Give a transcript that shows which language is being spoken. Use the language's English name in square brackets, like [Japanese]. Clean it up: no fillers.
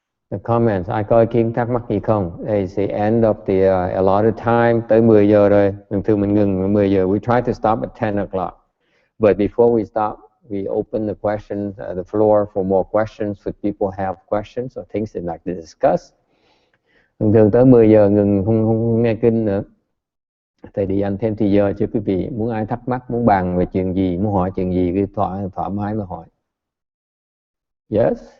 [English] The comments, [Vietnamese] ai có ý kiến thắc mắc gì không? Đây [English] is the end of the allotted time, [Vietnamese] tới 10 giờ rồi. Thường mình ngừng 10 giờ. [English] We try to stop at 10 o'clock. But before we stop, we open the questions, the floor for more questions, if people have questions or things they'd like to discuss. [Vietnamese] Thường tới 10 giờ ngừng không nghe kinh nữa. Thầy đi dành thêm thì giờ cho quý vị. Muốn ai thắc mắc, muốn bàn về chuyện gì, muốn hỏi chuyện gì, cứ thoải mái mà hỏi. [English] Yes?